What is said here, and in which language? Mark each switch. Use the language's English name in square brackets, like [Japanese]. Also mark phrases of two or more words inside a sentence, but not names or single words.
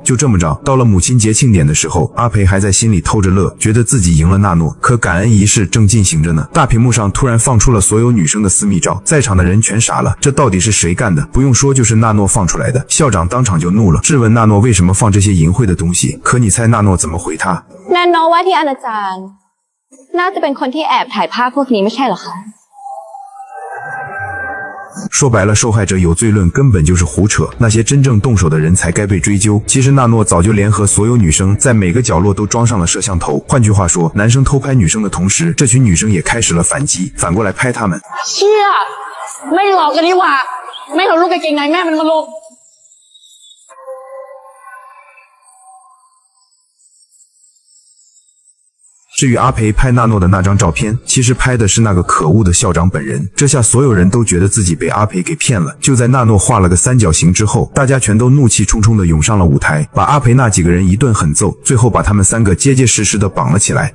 [Chinese] 就这么着，到了母亲节庆典的时候，阿培还在心里偷着乐，觉得自己赢了纳诺。可感恩仪式正进行着呢，大屏幕上突然放出了所有女生的私密照，在场的人全傻了，这到底是谁干的？不用说，就是纳诺放出来的。校长当场就怒了，质问纳诺为什么放这些淫秽的东西。可你猜纳诺怎么回他？ [Thai] แนนโนว่าที่อนาจารน่าจะเป็นคนที่แอบถ่ายภาพพวกนี้ไม่ใช่เหรอคะ [Chinese] 说白了，受害者有罪论根本就是胡扯，那些真正动手的人才该被追究。其实纳诺早就联合所有女生在每个角落都装上了摄像头，换句话说，男生偷拍女生的同时，这群女生也开始了反击，反过来拍他们。 [Thai] เชี่ยไม่หลอกกันนี่หว่าไม่เอาลูกกางเกงในแม่มันมาลง [Chinese] 至于阿培拍纳诺的那张照片，其实拍的是那个可恶的校长本人。这下所有人都觉得自己被阿培给骗了。就在纳诺画了个三角形之后，大家全都怒气冲冲地涌上了舞台，把阿培那几个人一顿狠揍，最后把他们三个结结实实地绑了起来。